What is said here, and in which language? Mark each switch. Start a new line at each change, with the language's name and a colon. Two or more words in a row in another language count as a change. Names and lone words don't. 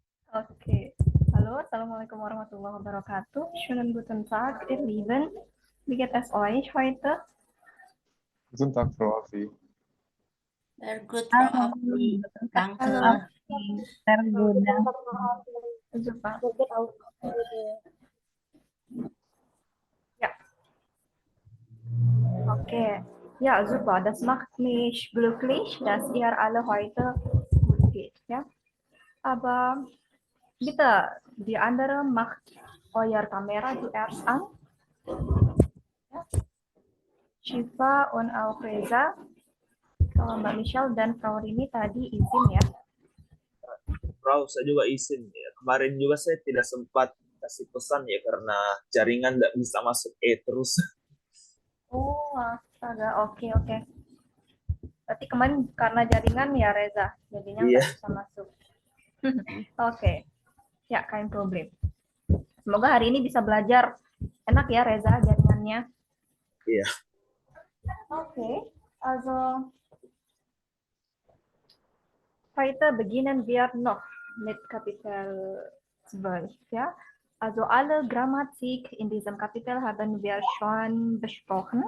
German: Okay. Hallo,
Arabic: السلام عليكم ورحمة الله وبركاته.
German: Schönen guten Tag, ihr Lieben. Wie geht es euch heute? Guten Tag, Frau Afi.
English: Very good,
German: Frau
Indonesian: Halo, Afri. Halo.
German: Danke.
Indonesian: tergoda.
German: Super. Ja. Okay. Ja, super. Das macht mich glücklich, dass ihr alle heute gut geht. Ja. Aber bitte, die andere macht euer Kamera zuerst an. Ja. Shiva und auch Reza.
Indonesian: Kalau Mbak Michelle dan Frau Rini tadi izin ya. Frau, saya juga izin ya. Kemarin juga saya tidak sempat kasih pesan ya karena jaringan tidak bisa masuk terus. Oh, astaga. Oke, oke. Berarti kemarin karena jaringan ya Reza, jadinya Iya. nggak bisa masuk. Oke, ya
German: kein problem.
Indonesian: Semoga hari ini bisa belajar. Enak ya Reza jaringannya. Iya.
German: Okay, also heute beginnen wir noch mit Kapitel 12, ja. Also alle Grammatik in diesem Kapitel haben wir schon besprochen.